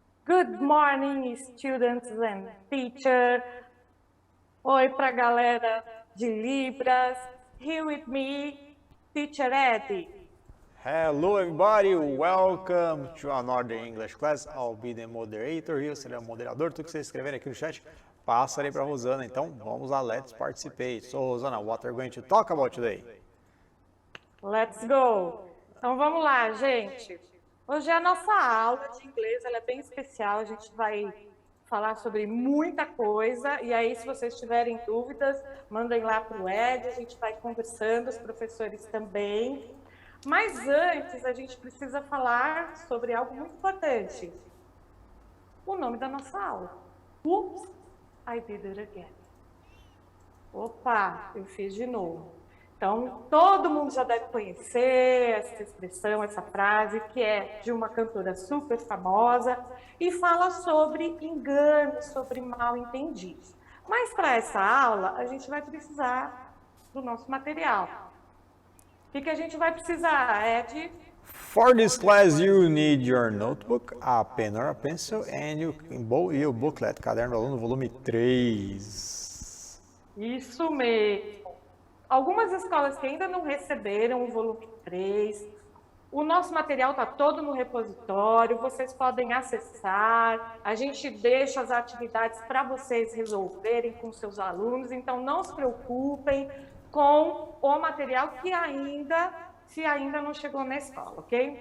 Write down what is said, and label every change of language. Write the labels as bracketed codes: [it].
[en] Good morning, students and teachers. [pt] Oi pra galera de Libras. [en] Here with me, [pt] Teacher Eddie. [en] Hello everybody, welcome to another English class. I'll be the moderator, [pt] eu serei o moderador. Tudo que vocês escreverem aqui no chat, passarei para Rosana. Então, vamos lá, [en] let's participate. So, Rosana, what are we going to talk about today? Let's go! [pt] Então vamos lá, gente. Hoje é a nossa aula de inglês, ela é bem especial, a gente vai falar sobre muita coisa, e aí se vocês tiverem dúvidas, mandem lá para o Ed, a gente vai conversando, os professores também. Mas antes, a gente precisa falar sobre algo muito importante. O nome da nossa aula. [en] Oops, I did it again. [pt] Opa, eu fiz de novo. Então, todo mundo já deve conhecer essa expressão, essa frase, que é de uma cantora super famosa e fala sobre enganos, sobre mal-entendidos. Mas para essa aula, a gente vai precisar do nosso material. O que a gente vai precisar, Ed? [en] For this class, you need your notebook, a pen or a pencil, and your booklet, Caderno do Aluno, volume 3. [pt] Isso mesmo. Algumas escolas que ainda não receberam o volume 3, o nosso material está todo no repositório, vocês podem acessar, a gente deixa as atividades para vocês resolverem com seus alunos, então não se preocupem com o material se ainda não chegou na escola, ok?